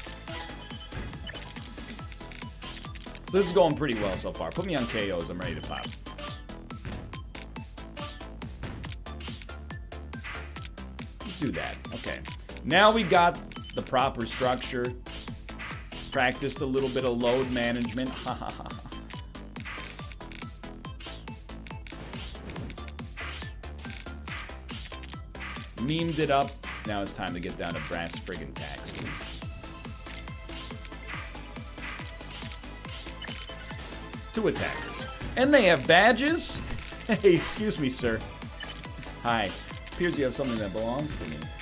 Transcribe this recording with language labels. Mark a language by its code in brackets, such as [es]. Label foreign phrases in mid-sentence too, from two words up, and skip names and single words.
[en] So this is going pretty well so far. Put me on KOs. I'm ready to pop. Let's do that. Okay. Now we got the proper structure. Practiced a little bit of load management. Ha ha ha. Memed it up. Now it's time to get down to brass friggin' tacks. Two attackers. And they have badges? Hey, excuse me, sir. Hi. Appears you have something that belongs to me.